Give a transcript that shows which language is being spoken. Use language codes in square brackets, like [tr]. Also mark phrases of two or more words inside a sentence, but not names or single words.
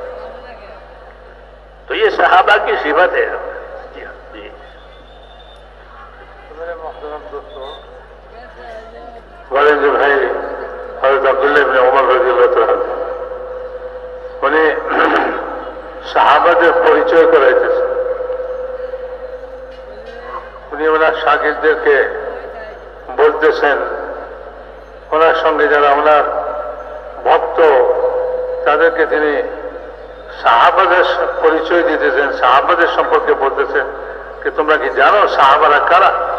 [ur] تو یہ صحابہ کی صفت ہے. جی میرے محترم دوستوں، والد بھائی حضرت عبداللہ ابن عمر رضی اللہ تعالی انہیں [bn] সাহাবাদের পরিচয় করাইতেছে। উনি ওনার শাগিরদেরকে বলতেছেন, ওনার সঙ্গে যারা ওনার ভক্ত তাদেরকে তিনি সাহাবাদের পরিচয় দিতেছেন, সাহাবাদের সম্পর্কে বলতেছেন যে তোমরা কি জানো সাহাবারা কারা?